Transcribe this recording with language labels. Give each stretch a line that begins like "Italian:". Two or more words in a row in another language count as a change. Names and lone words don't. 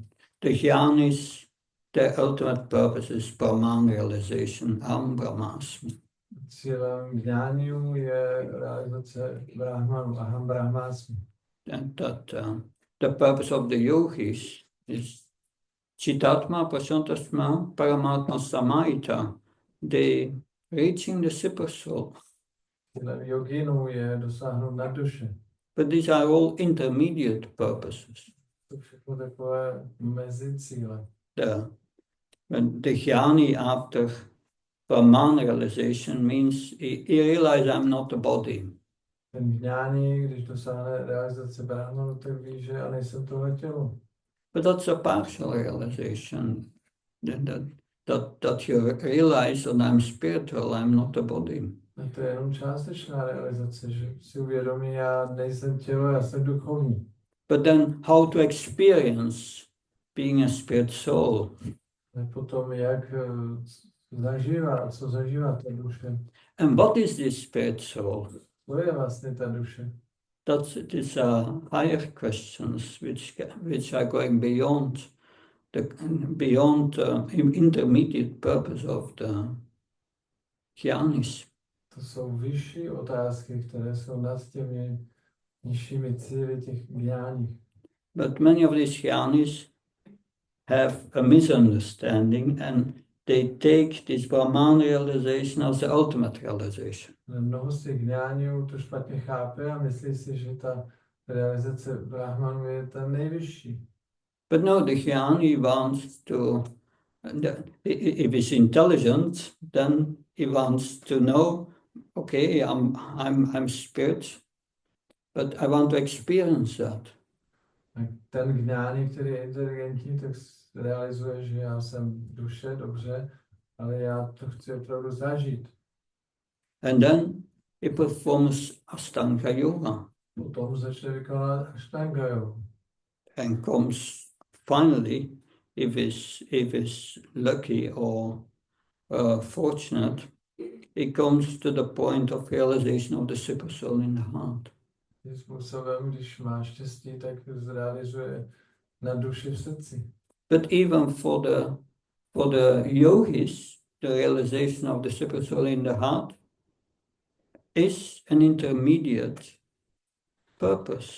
English: The jnanis, their ultimate purpose is Brahman realization,
Sanskrit: Aham Brahmasmi.
Czech: Cílem jnániu je realizace Brahmanu,
Sanskrit: Aham Brahmasmi.
English: That the purpose of the yogis is
Sanskrit: Chitatma Prasantasma Paramatma Samahita,
English: they reaching the super soul.
Czech: Cílem joginu je dosáhnout na duše.
English: But these are all intermediate purposes.
Czech: To všechno takové mezi cíle.
English: The jnani after Brahman realization means he realizes I'm not a body.
Czech: Ten jnáni, když dosáhne realizace Brahmanu, tak ví, že já nejsem tohle tělo.
English: But that's a partial realization. That you realize that I'm spiritual, I'm not a body.
Czech: A to je jenom částečná realizace, že si uvědomí, já nejsem tělo, já jsem duchovní.
English: But then how to experience being a spirit soul?
Czech: A potom jak zažívá, co zažívá ta duše.
English: And what is this spirit soul?
Czech: Co je vlastně ta duše?
English: These are higher questions which are going beyond the intermediate purpose of the jnanis.
Czech: To jsou vyšší otázky, které jsou nad těmi nižšími cíli těch jnání.
English: But many of these jnanis have a misunderstanding and they take this Brahman realization as the ultimate realization.
Czech: Mnoho z těch jnáňů to špatně chápe a myslí si, že ta realizace Brahmanu je ta nejvyšší.
English: But no, the jnani wants to, if he's intelligent, then he wants to know, okay, I'm spirit, but I want to experience that.
Czech: A ten gnání, který je inteligentní, tak realizuje, že já jsem duše, dobře, ale já to chci opravdu zažít.
English: And then he performs Ashtanga Yoga
Czech: Potom začne vykonávat Ashtanga jogu.
English: and comes finally, if is lucky or fortunate, he comes to the point of realization of the supersoul in the heart.
Czech: Tím způsobem, když má štěstí, tak zrealizuje na duši v srdci.
English: But even for the yogis, the realization of the supersoul in the heart is an intermediate purpose.